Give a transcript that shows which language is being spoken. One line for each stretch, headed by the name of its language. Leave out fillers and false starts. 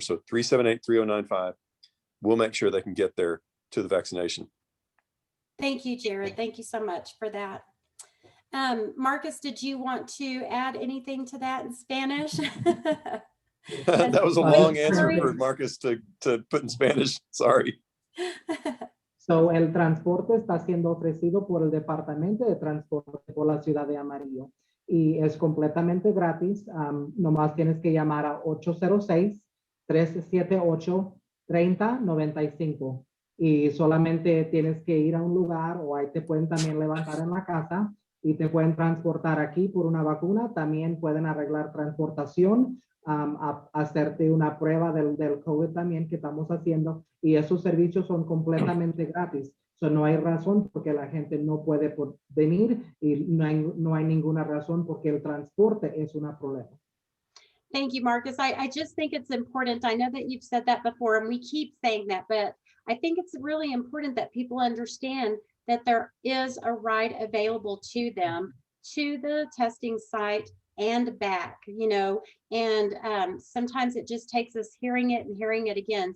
English: So 378-3095, we'll make sure they can get there to the vaccination. Thank you, Jared. Thank you so much for that. Marcus, did you want to add anything to that in Spanish? That was a long answer for Marcus to put in Spanish. Sorry.
Spanish: So, el transporte está siendo ofrecido por el Departamento de Transporte por la Ciudad de Amarillo y es completamente gratis. Nomás tienes que llamar a 806-378-3095 y solamente tienes que ir a un lugar o ahí te pueden también levantar en la casa y te pueden transportar aquí por una vacuna. También pueden arreglar transportación, hacerte una prueba del COVID también que estamos haciendo, y esos servicios son completamente gratis. So, no hay razón porque la gente no puede venir y no hay ninguna razón porque el transporte es un problema.
English: Thank you, Marcus. I just think it's important. I know that you've said that before and we keep saying that, but I think it's really important that people understand that there is a ride available to them to the testing site and back, and sometimes it just takes us hearing it and hearing it again.